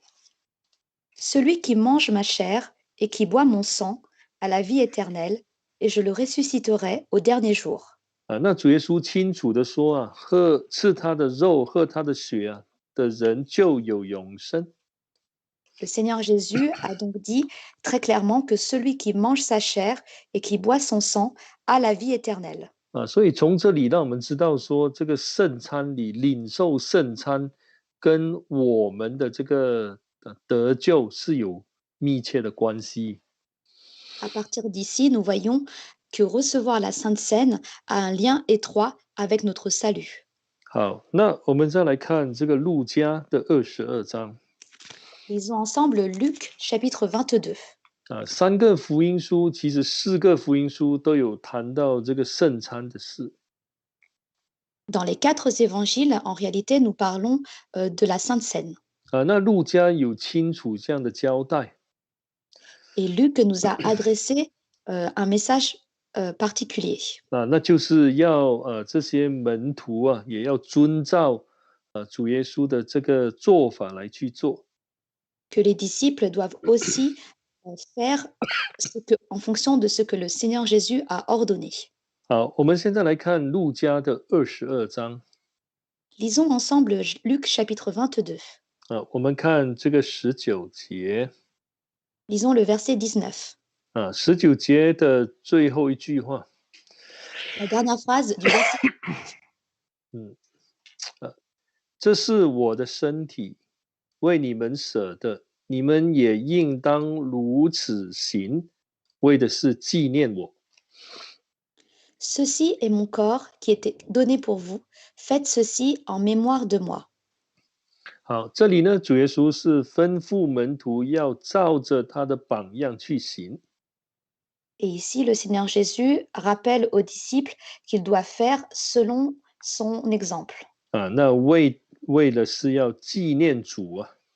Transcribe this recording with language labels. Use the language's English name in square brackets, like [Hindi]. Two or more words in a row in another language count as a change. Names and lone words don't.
[French] Celui qui mange ma chair et qui boit mon sang a la vie éternelle, et je le ressusciterai au dernier jour. [Chinese] 那主耶稣清楚的说啊，吃他的肉、喝他的血啊的人就有永生。 [French] Le Seigneur Jésus a donc dit très clairement que celui qui mange sa chair et qui boit son sang a la vie éternelle. [Chinese] 所以从这里让我们知道说，这个圣餐礼领受圣餐跟我们的这个得救是有密切的关系。 [French] À partir d'ici, nous voyons que recevoir la Sainte Seine a un lien étroit avec notre salut. [Chinese] 好，那我们再来看这个路加的22章。 [French] Lisons ensemble Luc chapitre 22. [Chinese] 3 个福音书，其实4个福音书都有谈到这个圣餐的事。 [French] Dans les 4 évangiles, en réalité, nous parlons de la Sainte Seine. [Chinese] 那路加有清楚这样的交代。 [French] Et Luc nous a adressé un message particulier. [Chinese] 那就是要这些门徒啊，也要遵照主耶稣的这个做法来去做。 [French] Que les disciples doivent aussi faire en fonction de ce que le Seigneur Jésus a ordonné. [Chinese] 好，我们现在来看路加的22章。 [French] Lisons ensemble Luc chapitre 22. [Chinese] 我们看这个19节。 [French] Lisons le verset 19. [Chinese] 19 节的最后一句话。 [French] La dernière phrase du verset. [Chinese] 这是我的身体，为你们舍的，你们也应当如此行，为的是纪念我。 [French] Ceci est mon corps qui était donné pour vous. Faites ceci en mémoire de moi. [Chinese] 好，这里呢，主耶稣是吩咐门徒要照着他的榜样去行。 [French] Et ici, le Seigneur Jésus rappelle aux disciples qu'ils doivent faire selon son exemple. [Chinese] 那为了是要纪念主啊。